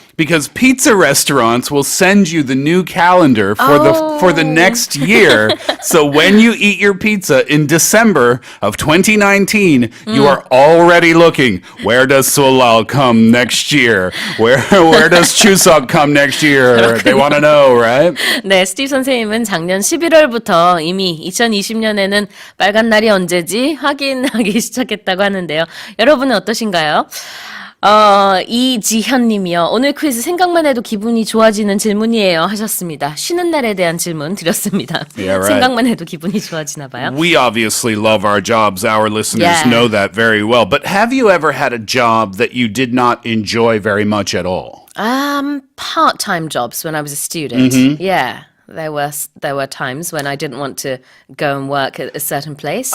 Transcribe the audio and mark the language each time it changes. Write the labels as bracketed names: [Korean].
[English] because pizza restaurants will send you the new calendar for the next year. So when you eat your pizza in December of 2019, you are already looking, where does Solal come next year? Where does Chuseok come next year? They want to know, right? [Korean] 네, 스티브 선생님은 작년 11월부터 이미 2020년에는 빨간 날이 언제지 확인하기 시작했다고 하는데요. 여러분은 어떠신가요? 이지현 님이요. 오늘 퀴즈 생각만 해도 기분이 좋아지는 질문이에요 하셨습니다. 쉬는 날에 대한 질문 드렸습니다. [English] Yeah, right. [Korean] 생각만 해도 기분이 좋아지나 봐요. [English] We obviously love our jobs. Our listeners know that very well. But have you ever had a job that you did not enjoy very much at all? Part-time jobs when I was a student. Yeah. There were times when I didn't want to go and work at a certain place.